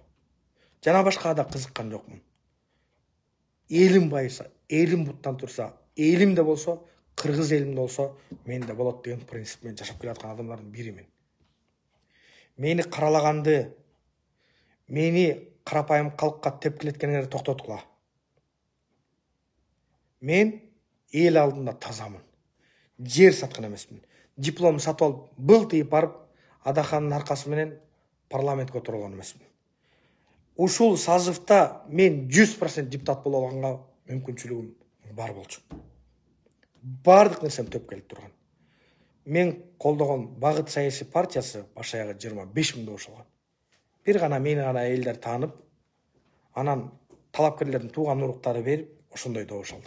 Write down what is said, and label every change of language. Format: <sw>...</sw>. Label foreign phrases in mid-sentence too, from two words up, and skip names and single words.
<ky>Жана башка да кызыккан жокмун. Элим байыса, элим буттан турса, элимде болсо, кыргыз элимде болсо, менде болот деген принципмен жашап келаткан адамдардын биримин.</ky> <kk>Мени каралаганды, Мени қарапайым халыққа тепкілеткеніңерді тоқтатқыла. Мен ел алдында тазамын. Жер сатқан емеспін. Диплом сатып алып, бұл тиіп барып, Адаханның арқасыменен парламентке отырған емеспін.</kk> <ky>Ушул сазывта мен 100% депутат бола алганга мүмкүнчүлүгүм бар болчу. Бардык нерсем төп келип турган. Мен колдогон Багыт саясий партиясы баш аягы 25 000 добуш алган. Бир гана мени гана элдер таанып, анан талапкерлердин тууган уруктары берип, ошондой добуш алдык.</ky>